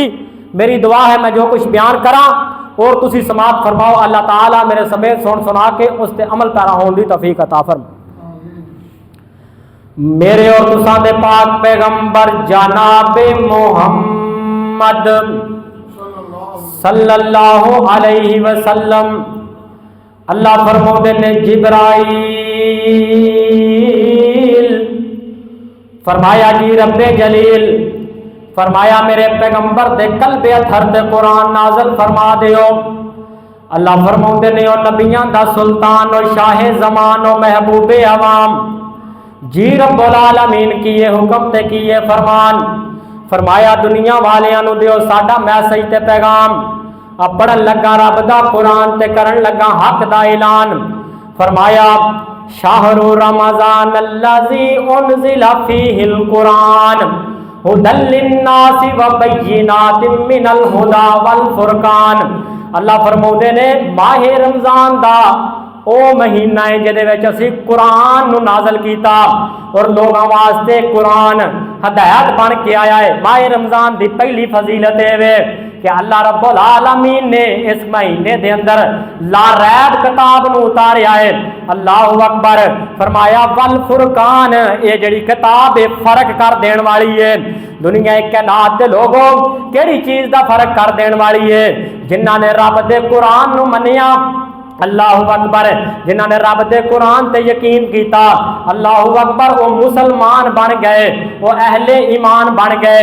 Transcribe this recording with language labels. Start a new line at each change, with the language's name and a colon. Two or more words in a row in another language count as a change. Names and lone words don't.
Punjabi: میری دعا ہے میں جو کچھ بیان کراں اور تسی سماعت فرماؤ، اللہ تعالیٰ میرے سمیت سن سنا کے اس تے عمل پیرا ہونے کی توفیق عطا فرما. میرے اور تساں دے پاک پیغمبر جناب محمد
Arabic: صلى الله عليه وسلم
Punjabi: اللہ فرماتے نے جبرائیل فرمایا جی رب جلیل فرمایا میرے پیغمبر دے قلب اطہر تے قرآن نازل فرما دیو. اللہ فرماتے نے او نبیاں دا سلطان اور شاہ زمان اور محبوب عوام جی
Arabic: رب العالمين
Punjabi: کی یہ حکم تے کی یہ فرمان فرمایا دنیا والیاں نوں دیو ساڈا میسج تے پیغام. اب پڑھن لگا رب دا قرآن تے کرن لگا حق دا اعلان. فرمایا
Arabic: شهر رمضان الذي أنزل فيه القرآن هدى للناس وبينات من الهدى والفرقان.
Punjabi: اللہ فرماؤندے نے ماہ رمضان دا او مہینہ ہے جیہدے وچ اسیں قرآن نوں نازل کیتا اور لوگوں واسطے قرآن ہدایت بن کے آیا ہے. ماہ رمضان دی پہلی فضیلت ہے کہ
Arabic: الله رب العالمين
Punjabi: نے اس مہینے دے اندر لاریب کتاب نوں اتاریا ہے.
Arabic: الله أكبر.
Punjabi: فرمایا
Arabic: والفرقان
Punjabi: یہ جیہڑی کتاب ہے فرق کر دین والی ہے. دنیا کائنات دے لوگوں کیہڑی چیز دا فرق کر دین والی ہے? جنہاں نے رب دے قرآن نوں منیا
Arabic: الله أكبر,
Punjabi: جنہاں نے رب دے قرآن تے یقین کیا
Arabic: الله أكبر
Punjabi: وہ مسلمان بن گئے، وہ اہل ایمان بن گئے.